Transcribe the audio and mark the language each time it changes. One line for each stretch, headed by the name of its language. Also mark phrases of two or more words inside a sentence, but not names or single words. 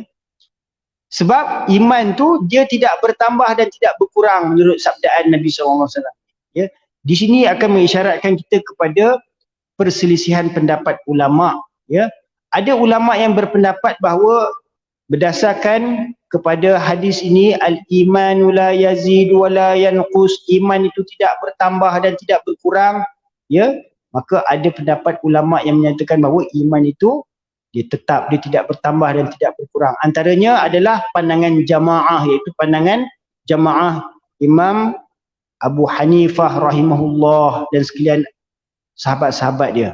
Malay: Sebab iman tu dia tidak bertambah dan tidak berkurang menurut sabdaan Nabi SAW. Ya. Di sini akan mengisyaratkan kita kepada perselisihan pendapat ulama. Ya. Ada ulama yang berpendapat bahawa berdasarkan kepada hadis ini,
Arabic: الإيمان لا يزيد ولا ينقص,
Malay: iman itu tidak bertambah dan tidak berkurang. Ya. Maka ada pendapat ulama yang menyatakan bahawa iman itu dia tetap, dia tidak bertambah dan tidak berkurang. Antaranya adalah pandangan jamaah, iaitu pandangan jamaah Imam Abu Hanifah rahimahullah dan sekalian sahabat-sahabat dia.